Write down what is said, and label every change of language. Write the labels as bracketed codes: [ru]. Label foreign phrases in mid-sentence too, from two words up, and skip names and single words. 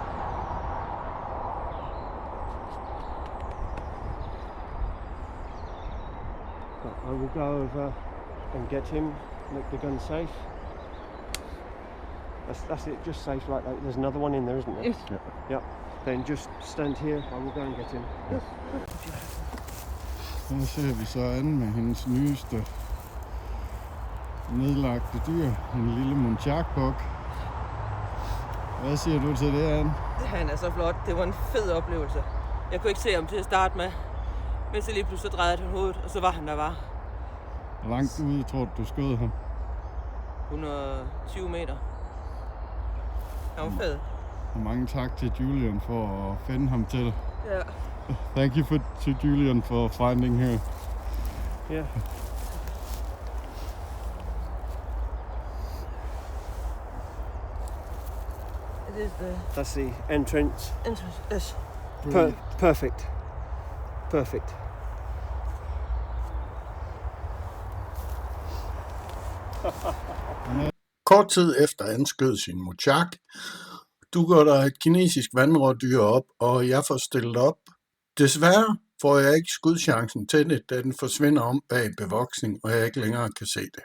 [en] But I will go over and get him, make the gun safe. That's it, just safe like that. There's another one in there, isn't there? Yes. Yeah. Then just stand here, I will go and get him. Yes. [da] Nu ser vi så an med hendes nyeste nedlagte dyr. En lille muntjakbuk. Hvad siger du til det, Anne? Han er så flot. Det var en fed oplevelse. Jeg kunne ikke se ham til at starte med. Men så lige pludselig drejede han hovedet, og så var han der var. Hvor langt ude tror du skød ham? 120 meter. Han var fed. Og mange tak til Julian for at finde ham til. Ja. [en] Thank you to Julian for finding her. Yeah. It is the That's the entrance. entrance. Yes. Perfect. Perfect. [da] Kort tid efter anskød sin muntjak, dukker der et kinesisk vandrådyr op, og jeg får stillet op. Desværre får jeg ikke skudchancen til det, da den forsvinder om bag bevoksning, og jeg ikke længere kan se det.